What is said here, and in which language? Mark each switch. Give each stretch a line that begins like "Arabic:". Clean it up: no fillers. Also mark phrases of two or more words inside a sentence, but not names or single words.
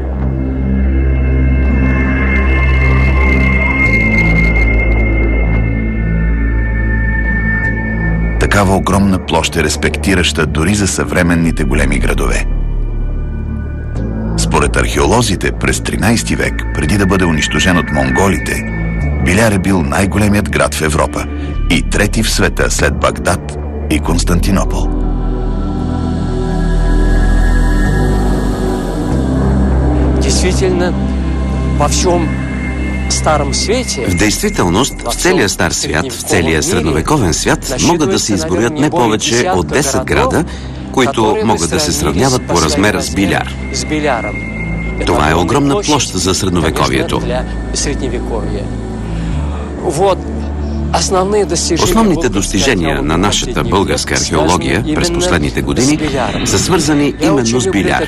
Bulgarian: Такава огромна площ е респектираща дори за съвременните големи градове. Според археолозите, през 13 век, преди да бъде унищожен от монголите, Биляр е бил най-големият град в Европа и трети в света след Багдад и Константинопол.
Russian: Действительно, во всем старом свете...
Bulgarian: В действителност, в целия стар свят, в целия средновековен свят могат да се изброят не повече от 10 града, които могат да се сравняват по размер с биляр. Това е огромна площ за средновековието. Основните достижения на нашата българска археология през последните години са свързани именно с Биляр.